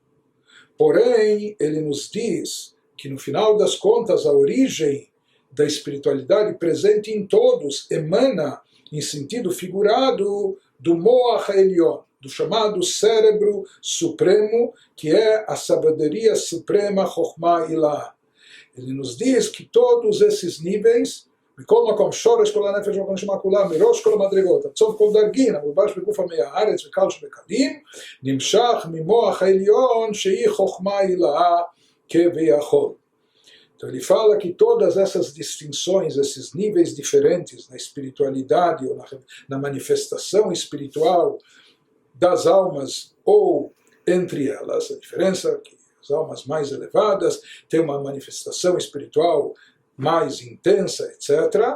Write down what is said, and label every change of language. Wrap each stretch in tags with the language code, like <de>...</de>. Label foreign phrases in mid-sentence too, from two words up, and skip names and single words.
<pt>Porém, ele nos diz que no final das contas a origem da espiritualidade presente em todos emana, em sentido figurado, do</pt> <he>מוח עליון,</he> <pt>do chamado cérebro supremo, que é a sabedoria suprema</pt> <he>חכמה עילאה.</he> <pt>Ele nos diz que todos esses níveis,</pt> <he>מכל מקום שורש כל הנפש והנשמה כולה, מראש כל המדרגות, עד סוף כל דרגין, המלובש בגוף עמי הארץ וקל שבקלים, נמשך ממוח העליון שהיא חוכמה הילאה כביכול.</he> <pt>Então ele fala que todas essas distinções, esses níveis diferentes na espiritualidade ou na manifestação espiritual das almas ou entre elas, a diferença é que as almas mais elevadas têm uma manifestação espiritual mais intensa, etc.</pt>